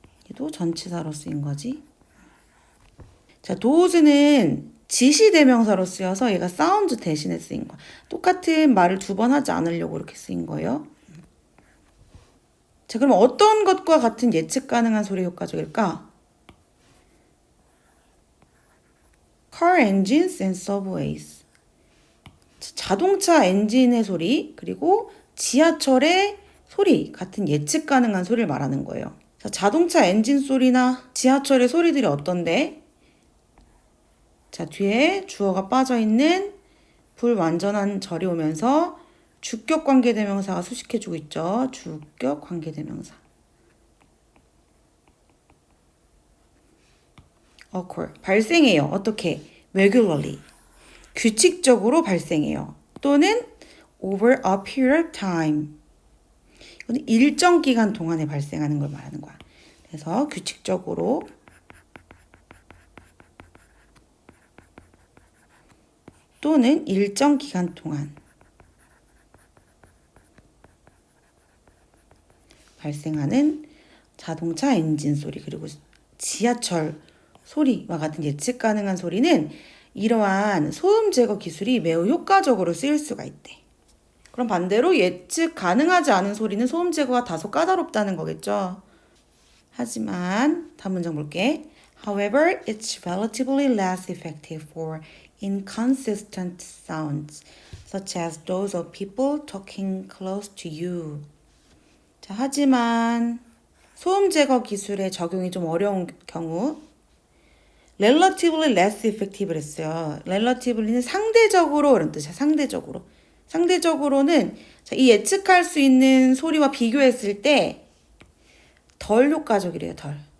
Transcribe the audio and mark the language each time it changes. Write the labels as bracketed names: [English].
[Korean] 얘도 전치사로 쓰인 거지. 자, does는 지시대명사로 쓰여서 얘가 사운드 대신에 쓰인 거야. 똑같은 말을 두 번 하지 않으려고 이렇게 쓰인 거예요. 자, 그럼 어떤 것과 같은 예측 가능한 소리 효과적일까? [English] car engines and subways. [Korean] 자동차 엔진의 소리, 그리고 지하철의 소리 같은 예측 가능한 소리를 말하는 거예요. 자, 자동차 엔진 소리나 지하철의 소리들이 어떤데? 자, 뒤에 주어가 빠져있는 불완전한 절이 오면서 주격 관계대명사가 수식해주고 있죠. 주격 관계대명사. occur. 발생해요. 어떻게? regularly. 규칙적으로 발생해요. 또는 [English] over a period of time. [Korean] 이거는 일정 기간 동안에 발생하는 걸 말하는 거야. 그래서 규칙적으로 또는 일정 기간 동안 발생하는 자동차 엔진 소리 그리고 지하철 소리와 같은 예측 가능한 소리는 이러한 소음 제거 기술이 매우 효과적으로 쓰일 수가 있대. 그럼 반대로 예측 가능하지 않은 소리는 소음 제거가 다소 까다롭다는 거겠죠. 하지만 다음 문장 볼게. [English] However, it's relatively less effective for inconsistent sounds, such as those of people talking close to you. [Korean] 자, 하지만 소음 제거 기술의 적용이 좀 어려운 경우 [English] relatively less effective [Korean] 를 했어요. relativelly는 상대적으로 이런 뜻이야. 상대적으로. 상대적으로는 자, 이 예측할 수 있는 소리와 비교했을 때 덜 효과적이래요. 덜.